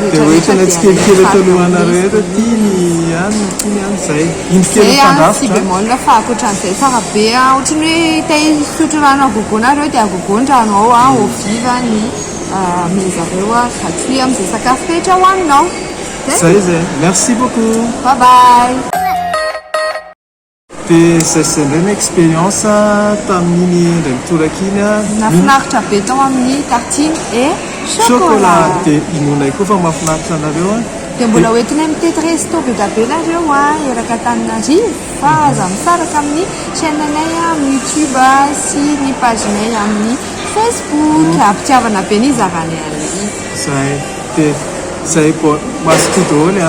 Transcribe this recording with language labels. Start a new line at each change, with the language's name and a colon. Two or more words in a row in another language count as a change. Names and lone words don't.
Malagasy: dia oetrana tsikelikely eto alohanareo eto tiany ihany tiany ihany zay iny kely mpandrafitra sy bémol fa akoatran'izay tsara be ohatrany hoe te hisotro rano agogonareo dia agogon-drano ao au viva ny amin'izareo gratuit amin'izay sakafo rehetra hoaninao
French: zay merci beaucoup
English: bye bye
Malagasy: dia zay ndray ny expérience tamin'iny indray mitoraka iny nafinaritra be tao amin'ny tartine et chocolat dia inonay koa fa mahafinaritra anareo dia mbola hoentinay mitety resto be da be nareo eraka Antananarivo fa aza misaraka amin'ny chaîne anay amin'ny YouTube sy ny pagenay amin'ny Facebook ampitiavana be ny zaranay an'le zay dia zay masoko daholo